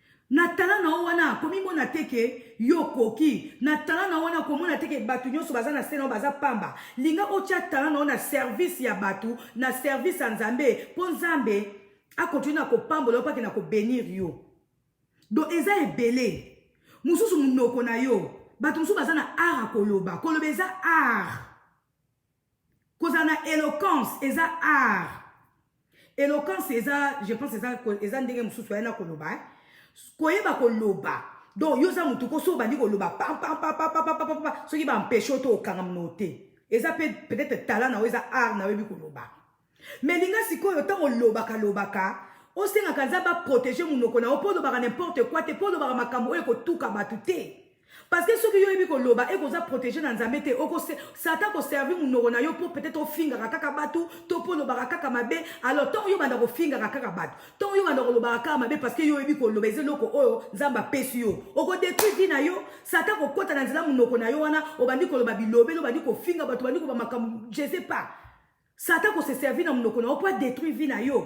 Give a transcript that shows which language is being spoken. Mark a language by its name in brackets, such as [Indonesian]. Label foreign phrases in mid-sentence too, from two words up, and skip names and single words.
[Lingala] Na tala na wana komi mona teke yo koki na tala na wana komona teke batu nyonso baza na sena baza pamba linga otia tala na wana service ya batu na service ya Nzambe po Nzambe a continue na ko pambola pa ke na ko bénir yo do eza ebele mususu munoko na yo batu mususu baza na art koloba eza art koza na éloquence eza art éloquence eza [French] je pense [Lingala] eza ndenge mususu ya na koloba koyeba koloba donc yo za mutu ko so bandi koloba pam pam pam pam pam pam pam so ki ba empêcher to okanga mnote eza peut-être talent na eza art na webi koloba mais linga sikoyo tango lobaka osenga kanza ba protéger munoko na opo lobaka [French] n'importe quoi [Lingala] te po lobaka makambo e ko tuka batu te [French] parce que ceux qui [Lingala] yo ebi koloba e ko za protéger na Nzambe te oko sata ko servir munoko na yo po peut-être ofinga kaka batu to po lobaka kaka mabe [French] alors tant [Lingala] yo banda ko finga kaka batu tant yo banda ko lobaka kaka mabe [French] parce que [Lingala] yo ebi koloba ezelo oyo Nzamba pesi yo oko [French] détruire vie [Lingala] na yo sata ko kota na nzela munoko na yo wana obandi koloba bilobe lo bandi ko finga batu bandi ko ba makambo [French] je sais pas [Lingala] Satan ko se servir na munoko na opa [French] détruire vie [Lingala] na yo.